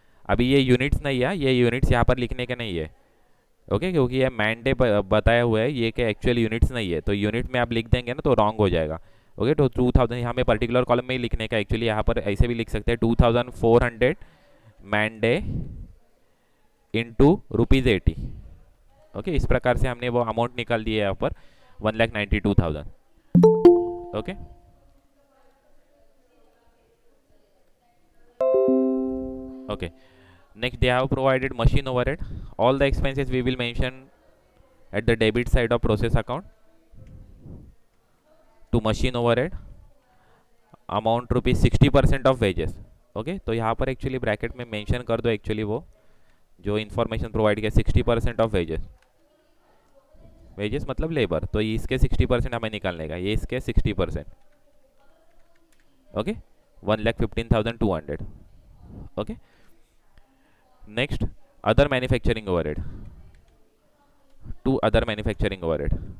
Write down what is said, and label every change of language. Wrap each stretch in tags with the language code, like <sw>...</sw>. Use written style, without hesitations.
<hi>अभी ये यूनिट्स नहीं है, ये यूनिट्स यहाँ पर लिखने के नहीं है। ओके, क्योंकि ये मैन डे बताया हुआ है, ये कि एक्चुअल यूनिट्स नहीं है, तो यूनिट में आप लिख देंगे ना तो रॉन्ग हो जाएगा। ओके, तो 2,000 हमें पर्टिकुलर कॉलम में ही लिखने का, एक्चुअली यहाँ पर ऐसे भी लिख सकते हैं 2,400 मैन डे इंटू ₹80। ओके, इस प्रकार से हमने वो अमाउंट निकाल दिया है यहाँ पर 1,92,000।</hi> <en>Okay, okay, next they have provided machine overhead, all the expenses we will mention at the debit side of process account to machine overhead amount ₹60% of wages। ओके,</en> <hi>तो यहाँ पर एक्चुअली ब्रैकेट में mention कर दो actually वो जो information provide किया 60% of wages, wages मतलब लेबर, तो इसके 60% हमें निकालने का, ये इसके 60%। Okay, 1,15,200। Okay, next other manufacturing overhead, to other manufacturing overhead.</hi>